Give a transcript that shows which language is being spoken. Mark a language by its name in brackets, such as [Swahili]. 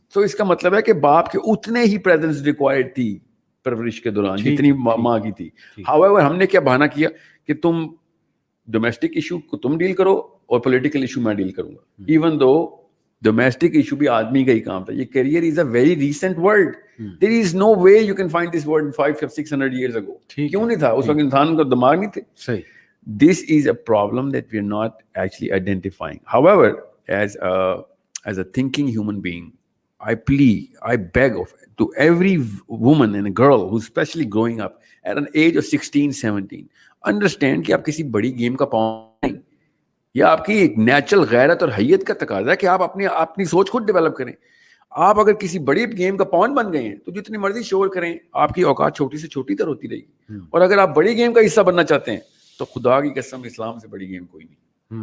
[Urdu] تو اس کا مطلب ہے کہ باپ کے اتنے ہی پریزنس ریکوائرڈ تھی پرورش کے دوران جتنی ماں کی تھی. ہاؤیور ہم نے کیا بہانہ کیا کہ تم ڈومیسٹک ایشو کو تم ڈیل کرو اور پولیٹیکل ایشو میں ڈیل کروں گا. ایون دو ڈومیسٹک ایشو بھی آدمی کا ہی کام تھا. [English] یہ career is a very recent word. There is no way you can find this word 500-600 years ago. [Urdu] کیوں نہیں تھا؟ اس وقت انسان کا دماغ نہیں تھے. [English] This is a problem that we are not actually identifying. However, as a thinking human being, I plead, I beg of to every woman and a girl who's especially growing up at an age of 16-17, understand [Urdu] کہ آپ کسی بڑی game کا پاؤں نہیں. یہ آپ کی ایک نیچرل غیرت اور حیت کا تقاضا ہے کہ آپ اپنی سوچ خود ڈیولپ کریں. آپ اگر کسی بڑی گیم کا پون بن گئے ہیں تو جتنی مرضی شور کریں, آپ کی اوقات چھوٹی سے چھوٹی تر ہوتی رہے گی. اور اگر آپ بڑی گیم کا حصہ بننا چاہتے ہیں تو خدا کی قسم اسلام سے بڑی گیم کوئی نہیں.